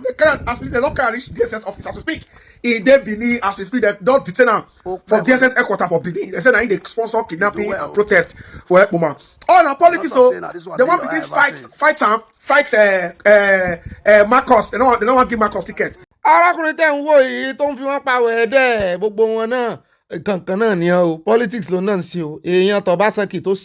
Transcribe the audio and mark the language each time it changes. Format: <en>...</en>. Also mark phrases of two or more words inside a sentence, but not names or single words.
<pcm>They carry as they don't carry reach DSS office as to speak. In dey Benin as they speak, they don't detain am for DSS headquarters for Benin. They say na they sponsor kidnapping and protest for Ekpoma. All na politics, so they want to begin fight Marcus. They don't want to give Marcus ticket.</pcm> <yo>Arákùnrin tẹ̀ ń wò yìí tó ń fi wọ́n pa wẹ̀ẹ́dẹ́ gbogbo wọn náà kankan náà ni o politics ló náà ń ṣe o èèyàn Tọ́básẹ́kì tó</yo>